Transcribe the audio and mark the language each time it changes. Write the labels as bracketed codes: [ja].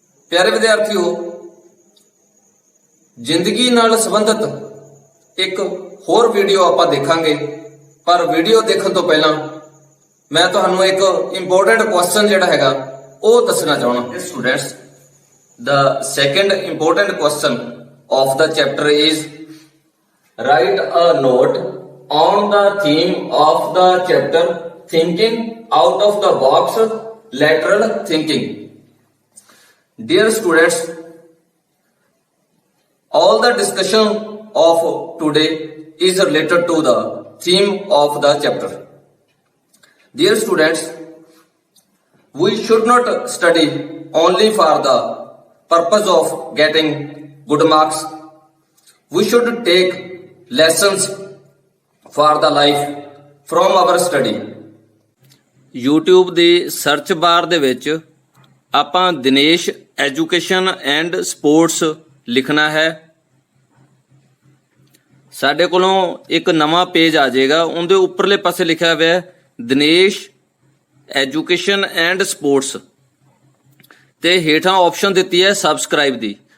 [pa] ਪਿਆਰੇ ਵਿਦਿਆਰਥੀਓ, ਜ਼ਿੰਦਗੀ ਨਾਲ ਸੰਬੰਧਿਤ ਇੱਕ ਹੋਰ ਵੀਡੀਓ ਆਪਾਂ ਦੇਖਾਂਗੇ, ਪਰ ਵੀਡੀਓ ਦੇਖਣ ਤੋਂ ਪਹਿਲਾਂ ਮੈਂ ਤੁਹਾਨੂੰ ਇੱਕ ਇੰਪੋਰਟੈਂਟ ਕੁਐਸਚਨ ਜਿਹੜਾ ਹੈਗਾ ਉਹ ਦੱਸਣਾ ਚਾਹਣਾ। [en] Students, the second important question of the chapter is write a note on the theme of the chapter thinking out of the box, lateral thinking. Dear students, all the discussion of today is related to the theme of the chapter. Dear students, we should not study only for the purpose of getting good marks. We should take lessons for the life from our study. [pa] YouTube ਦੇ search bar ਦੇ ਵਿੱਚ ਆਪਾਂ Dinesh education and sports ਲਿਖਣਾ ਹੈ। ਸਾਡੇ ਕੋਲੋਂ ਇੱਕ ਨਵਾਂ ਪੇਜ ਆ ਜਾਏਗਾ, ਉਹਦੇ ਉੱਪਰਲੇ ਪਾਸੇ ਲਿਖਿਆ ਹੋਇਆ ਹੈ ਦਿਨੇਸ਼ ਐਜੂਕੇਸ਼ਨ ਐਂਡ ਸਪੋਰਟਸ, ਤੇ ਹੇਠਾਂ ਆਪਸ਼ਨ ਦਿੱਤੀ ਹੈ ਸਬਸਕ੍ਰਾਈਬ ਦੀ।